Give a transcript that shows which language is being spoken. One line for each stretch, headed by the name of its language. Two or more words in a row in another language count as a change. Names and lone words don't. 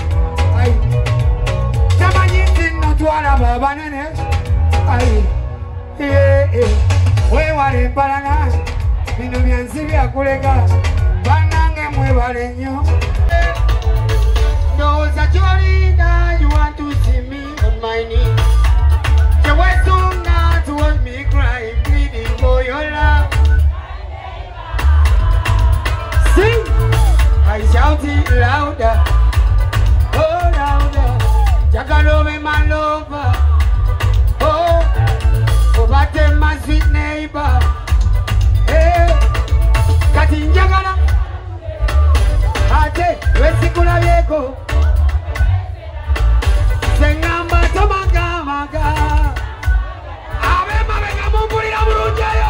Ganda: Tamanyi nti nno twalaba abanene. Wewale empalana, bino byansi byakuleka. Banange mwebale nnyo. Ndowooza ky'olinda,
English: you want to see me on my knee.
Ganda: Tewesunga
English: to watch me cry, pleading for your love. Sing! I shout it louder, oh louder. Njagala be my lover, oh, obate my sweet neighbor.
Ganda: Hey, kati njagala, ate wesikula byeko. Sengamba tomaga maga, abe mabega mumpulira bulungi eyo.